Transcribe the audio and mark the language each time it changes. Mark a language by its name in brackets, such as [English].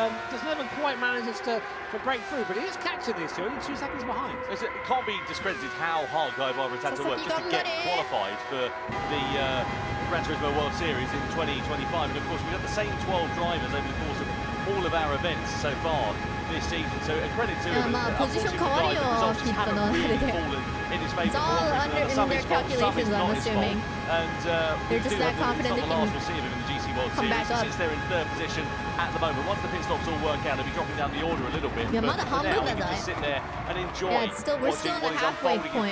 [English] Just never quite manages to break through, but he is catching these two, only 2 seconds behind. It can't be discredited how hard Guy Barbara's had to work just to get qualified for the Gran Turismo World Series in 2025. And of course, we've got the same 12 drivers over the course of all of our events so far this season. So a credit to him. [Japanese] Position 変わるよ、きっとのあれで。 [English] It's all under in their calculations, I'm assuming. They're just that confident they can come back up. They're in 3rd position at the moment. Once the pit stops all work out, they'll be dropping down the order a little bit. Yeah, but for now, we can just sit there and enjoy we're still in the halfway point.